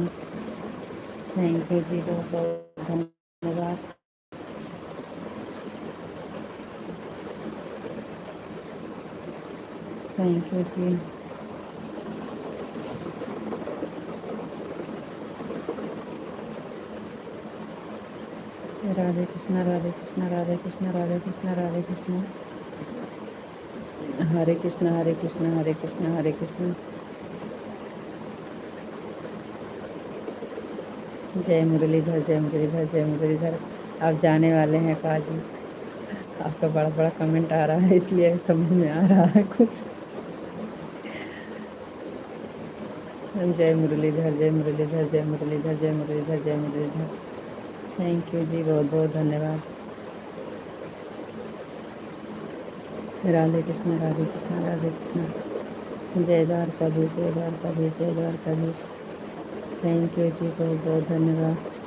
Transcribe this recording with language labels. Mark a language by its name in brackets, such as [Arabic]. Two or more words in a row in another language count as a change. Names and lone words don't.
[English] thank you [Hindi] जी, बहुत बहुत धन्यवाद। [English] thank you ji. [Hindi] राधे कृष्ण, राधे कृष्ण, राधे कृष्ण, राधे कृष्ण, राधे कृष्ण। हरे कृष्ण, हरे कृष्ण, हरे कृष्ण, हरे कृष्ण। जय मुरलीधर, जय मुरलीधर, जय मुरलीधर। आप जाने वाले हैं काजी? आपका बड़ा बड़ा कमेंट आ रहा है, इसलिए समझ में आ रहा है कुछ। जय मुरलीधर, जय मुरलीधर, जय मुरलीधर, जय मुरलीधर, जय मुरलीधर। [English] thank you [Hindi] जी, बहुत बहुत धन्यवाद। राधे कृष्ण, राधे कृष्ण, राधे कृष्ण। जय द्वारकाधीश, जय द्वारकाधीश, जय द्वारकाधीश। [English] thank you [Hindi] जी, बहुत बहुत धन्यवाद।